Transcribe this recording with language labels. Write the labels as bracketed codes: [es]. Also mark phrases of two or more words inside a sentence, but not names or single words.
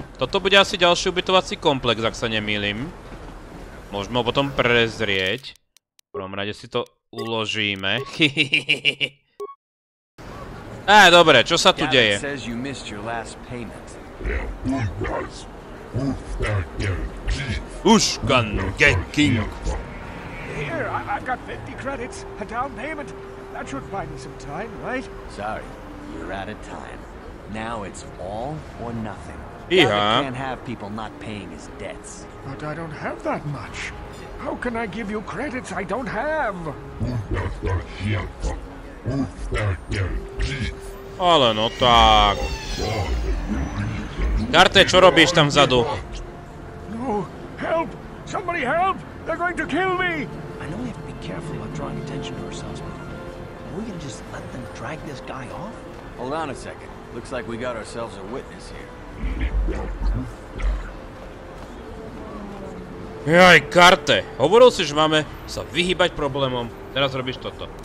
[sk] Toto bude asi ďalší ubytovací komplex, ak sa nemýlim. Môžeme ho potom prezrieť. V prvom rade si to uložíme. Dobre, čo sa tu deje? Uškan Geking. [en] Here, I've got 50 credits, a down payment. That should buy me some time, right? Sorry, you're out of time. Now it's all or nothing. Yeah. Can't have people not paying his debts. But I don't have that much. How can I give you credits I don't have? [sk] Ale no tak. Karte, čo robíš tam vzadu? [en] No, help! Somebody help! They're going to kill me! I know we have to be careful about drawing attention to ourselves, but are we gonna just let them drag this guy off? Hold on a second. Looks like we got ourselves a witness here. [sk] Jaj, Karte. Hovoril si, že máme sa vyhýbať problémom. Teraz robíš toto.